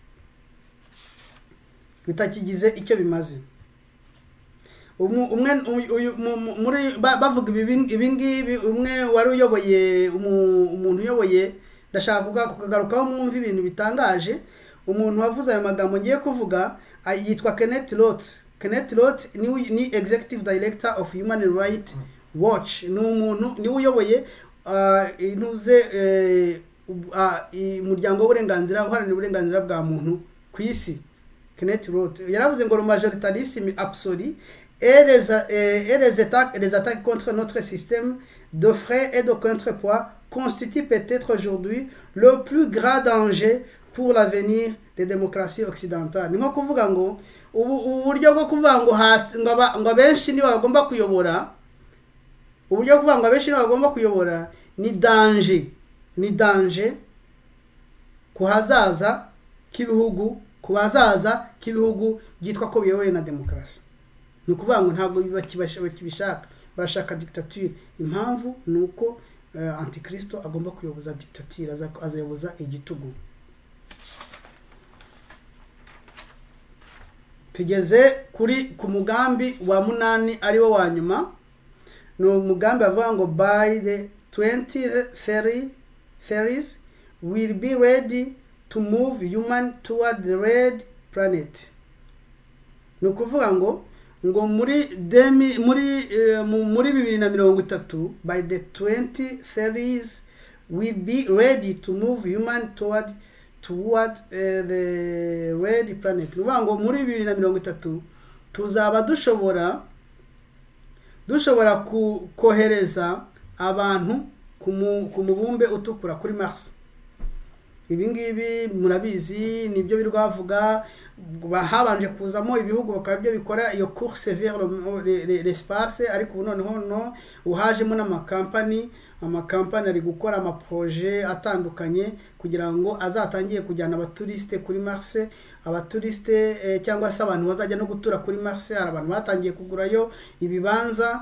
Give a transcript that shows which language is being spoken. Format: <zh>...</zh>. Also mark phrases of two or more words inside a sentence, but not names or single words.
<rw>Bavuga ibingibi, umwe wari uyoboye umuntu uyoboye, ndashaka kugagarukaho mwumva ibintu bitangaje. Umuntu wavuze ayo magambo ngiye kuvuga yitwa Kenneth Roth. Kenneth Roth ni</rw> <en>executive director of Human Rights Watch,</en> <rw>ni umuntu niwe uyoboye umuryango w'uburenganzira uharanira uburenganzira bwa muntu ku isi. Kenneth Roth yaravuze ngo</rw> <fr>le majoritarisme absolu et les attaques contre notre système de frais et de contrepoids constituent peut-être aujourd'hui le plus grand danger pour l'avenir des démocraties occidentales.</fr> <rw>Ni nko kuvuga ngo uburyo bwo kuvuga ngo abenshi nibo bagomba kuyobora, uburyo bwo kuvuga ngo abenshi nibo bagomba kuyobora ni danger ku hazaza k'ibihugu byitwa ko biyobowe na demokarasi. Ni ukuvuga ngo ntabwo bakibishaka, barashaka dictature. Impamvu ni uko antikristo agomba kuyoboza dictature, azayoboza igitugu. Tugeze ku mugambi wa 8 ari wo wa nyuma. Ni umugambi avuga ngo</rw> <en>by the 2030s will be ready to move human toward the red planet.</en> <rw>Ni ukuvuga ngo muri 2030</rw> <en>by the 2030s will be ready to move human toward the red planet.</en> <rw>Ni ukuvuga ngo muri 2030 tuzaba dushobora kohereza abantu ku mubumbe utukura kuri Mars. Ibi ngibi murabizi nibyo birwavuga, habanje kuzamo ibihugu bakaba byo bikora iyo</rw> <fr>course vers l'espace,</fr> <rw>ariko ubu noneho uhajemo n'amakampani ari gukora amaproje atandukanye kugira ngo azatangiye kujyana abaturiste kuri Mars. Abaturiste cyangwa se abantu bazajya no gutura kuri Mars, hari abantu batangiye kugurayo ibibanza.</rw>